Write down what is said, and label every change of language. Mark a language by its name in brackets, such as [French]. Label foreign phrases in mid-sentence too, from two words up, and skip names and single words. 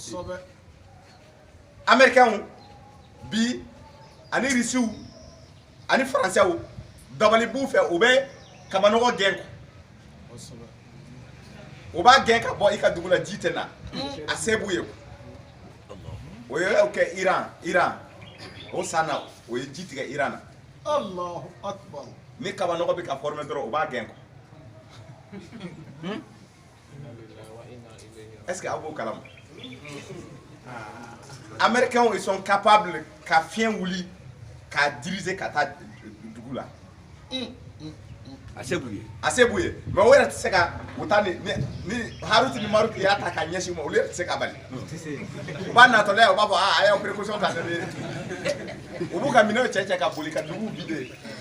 [Bambara] américains bi ani risiw ani faransɛw dabali b'u fɛ o bɛ kabanɔgɔ gɛn o b'a gɛn ka bɔ i ka dugu la ji tɛ na a se b'u ye o ye kɛ Iran o san na o ye ji tigɛ Iran na [Arabic] الله أكبر [Bambara] ni kabanɔgɔ bɛ ka former dɔrɔn o b'a gɛn [French] est-ce que [Bambara] aw b'o kalama américains [French] ils sont capables [Bambara] ka fiɲɛ wuli k'a diriger ka taa dugu la a se b'u ye mais o yɛrɛ tɛ se ka o ta ni Haruti ni Maruti y'a ta ka ɲɛsin ma olu yɛrɛ tɛ se ka bali u b'a natɔla ye u b'a fɔ a y'aw précaution ta u b'u ka minɛnw cɛ ka boli ka dugu vide